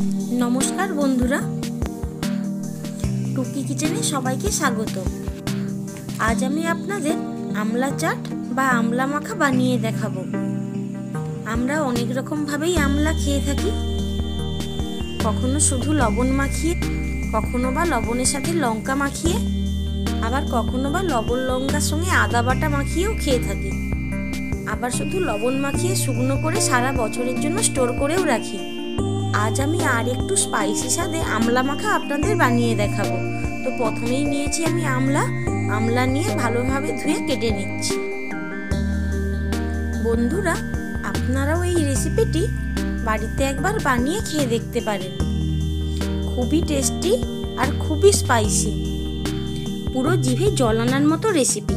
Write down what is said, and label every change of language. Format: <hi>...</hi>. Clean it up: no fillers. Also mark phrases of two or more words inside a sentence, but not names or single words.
<bn>নমস্কার বন্ধুরা টুকি কিচেনে সবাইকে স্বাগত। আজ আমি আপনাদের আমলা চাট বা আমলা মাখা বানিয়ে দেখাবো। আমরা অনেক রকম ভাবেই আমলা খেয়ে থাকি, কখনো শুধু লবণ মাখিয়ে, কখনো বা লবণের সাথে লঙ্কা মাখিয়ে, আবার কখনো বা লবণ লঙ্কার সঙ্গে আদা বাটা মাখিয়েও খেয়ে থাকি, আবার শুধু লবণ মাখিয়ে শুকনো করে সারা বছরের জন্য স্টোর করেও রাখি। আজ আমি আর একটু স্পাইসি স্বাদে আমলা মাখা আপনাদের বানিয়ে দেখাবো। তো প্রথমেই নিয়েছি আমি আমলা নিয়ে ভালোভাবে ধুয়ে কেটে নিচ্ছি। বন্ধুরা আপনারাও এই রেসিপিটি বাড়িতে একবার বানিয়ে খেয়ে দেখতে পারেন। খুবই টেস্টি আর খুবই স্পাইসি, পুরো জিভে জল আনার মতো রেসিপি।</bn>